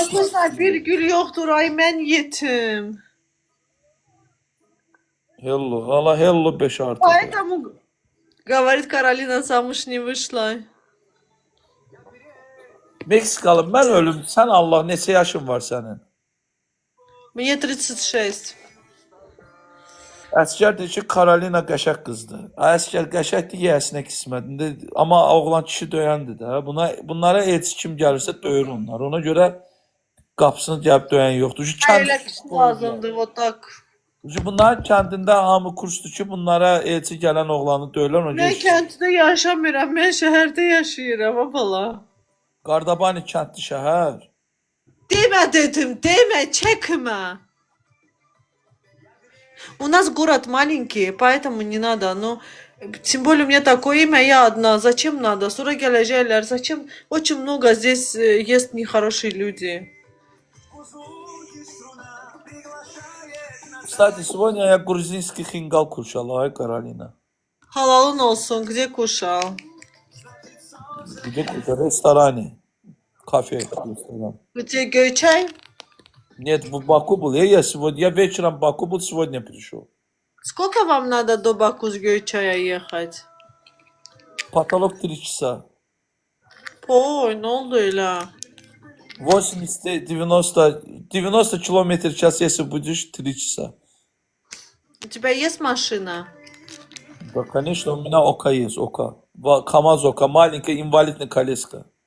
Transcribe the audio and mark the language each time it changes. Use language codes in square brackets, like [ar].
[az] Arkadaşlar bir gül yoktur, ay mən yetim. Hello, hala hello 5 artı. [ru] Поэтому, говорит Каролина, замуж не вышла. [az] Meksikalı, mən ölüm. Sən Allah, neçə yaşın var sənin? [ru] Мне 36. [az] Əskər deyir ki, Karolina qəşəng qızdır. Əskər qəşəngdir, yəsinə qismətində. Amma oğlan kişi döyəndir də. Bunlara elçi kim gəlirsə döyür onlar. Ona görə qapısını gəlib döyən yoxdur. Şu Öyle kişi lazımdı, [ru] вот так. [az] Bunların kəndində hamı kursdur ki, bunlara elçi gələn oğlanı döyürlər. Ona Mən görə kənddə yaşamıram, mən şəhərdə yaşayıram, abala. Qardabani kəndli şəhər. Demə dedim, demə, çəkmə. [ru] У нас город маленький, поэтому не надо. Ну, тем более у меня такое имя, я одна. Зачем надо? [az] Sonra gələcəklər. [ru] Зачем? Очень много здесь есть нехорошие люди. Кстати, сегодня я грузинский хингал кушал, ай, Каролина. [az] Halalın olsun. [ru] Где кушал? Где кушал? В ресторане. Кафе, ресторан. Где Göyçay? Нет, в Баку был. Я сегодня, я вечером в Баку был, сегодня пришел. Сколько вам надо до Баку с Göyçay'a ехать? Потолок 3 часа. [az] Ой, ne oldu öyle? [ru] 90 километров в час, если будешь 3 часа. У тебя есть машина? Да, конечно, у меня ОКА есть, ОКА. КамАЗ ОКА, маленькая инвалидная колеска.